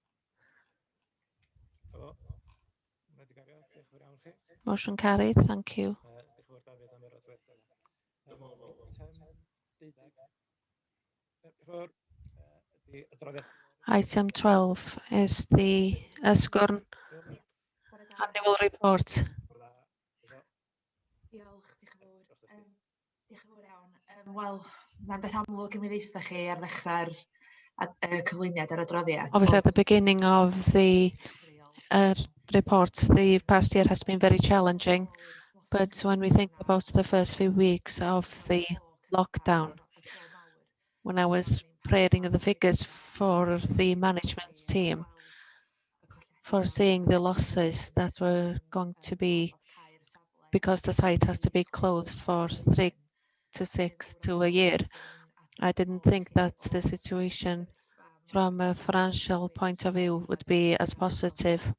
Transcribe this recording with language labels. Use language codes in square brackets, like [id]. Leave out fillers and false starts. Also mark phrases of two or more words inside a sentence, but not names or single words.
[en] Motion carried, thank you. Item 12 is the Esgorn annual report. [cy] Diolch, diolch yn fawr. Diolch yn fawr iawn. Wel, mae'n beth amlwg I mi ddeitha chi ar ddechrau'r cyflwyniad ar adroddiad. [en] Obviously, at the beginning of the report, the past year has been very challenging, but when we think about the first few weeks of the lockdown, when I was preparing the figures for the management team, foreseeing the losses that were going to be because the site has to be closed for 3 to 6 to a year, I didn't think that the situation from a financial point of view would be as positive.